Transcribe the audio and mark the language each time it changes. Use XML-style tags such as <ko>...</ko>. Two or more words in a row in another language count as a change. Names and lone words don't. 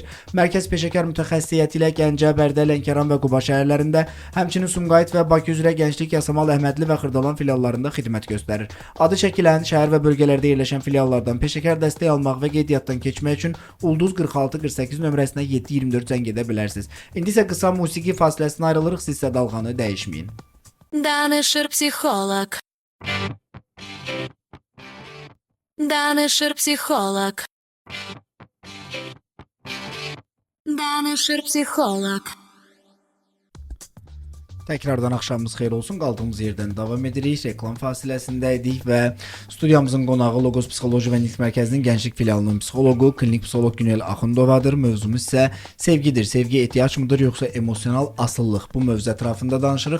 <az>Mərkəz peşəkar mütəxəssisiyyəti ilə Gəncə, Bərdə, Lənkəran və Quba şəhərlərində, həmçinin Sumqayıt və Bakı üzrə Gənclik, Yasamal, Əhmədli və Xırdalan filiallarında xidmət göstərir. Adı çəkilən şəhər və bölgələrdə yerləşən filiallardan peşəkar dəstək almaq və qeydiyyatdan keçmək üçün Ulduz 46 48 nömrəsinə 724 zəng edə bilərsiniz. İndi isə qısa musiqi fasiləsinə ayrılırıq, siz isə dalğanı dəyişməyin. Danışır psixoloq. Danışır psixoloq. Danışır psixoloq. Təkrardan axşamınız xeyir olsun. Qaldığımız yerdən davam edirik. Reklam fasiləsindəydik və studiyamızın qonağı Logos Psixoloji və Nitq Mərkəzinin Gənclik filialının psixoloqu, klinik psixoloq Günel Axundovadır. Mövzumuz isə sevgidir. Sevgi ehtiyac mıdır yoxsa emosional asıllıq? Bu mövzu ətrafında danışırıq.</az>